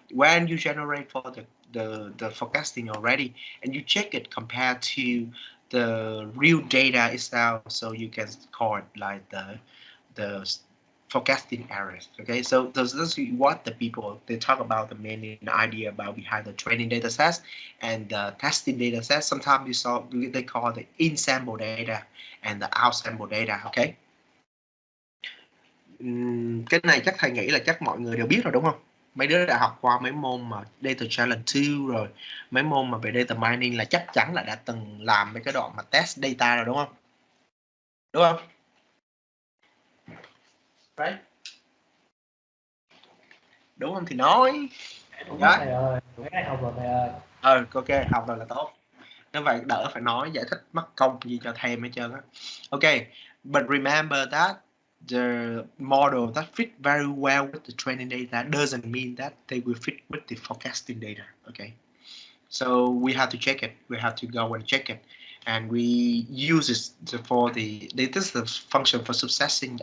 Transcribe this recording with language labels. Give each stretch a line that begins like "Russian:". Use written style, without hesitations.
English: When you generate for the forecasting already and you check it compared to the real data itself, so you can call it like the forecasting errors. Okay, so this is what the people they talk about, the main idea about behind the training data sets and the testing data sets. Sometimes you saw they call the in sample data and the out sample data.
Vietnamese: Okay, cái này chắc thầy nghĩ là chắc mọi người đều biết rồi đúng không? Mấy đứa đã học qua mấy môn mà data challenge 2 rồi, mấy môn mà về data mining là chắc chắn là đã từng làm mấy cái đoạn mà test data rồi đúng không? Đúng không?
English: Right.
Vietnamese: Đúng không thì nói. Đúng rồi thầy ơi, cái này học rồi thầy ơi. Ok, học rồi là tốt. Nếu vậy đỡ phải nói giải thích mất công gì cho thầy hết trơn á. Ok,
English: but remember that the model that fit very well with the training data doesn't mean that they will fit with the forecasting data. Okay, so we have to check it. We have to go and check it, and we use it for this is the function for subsetting.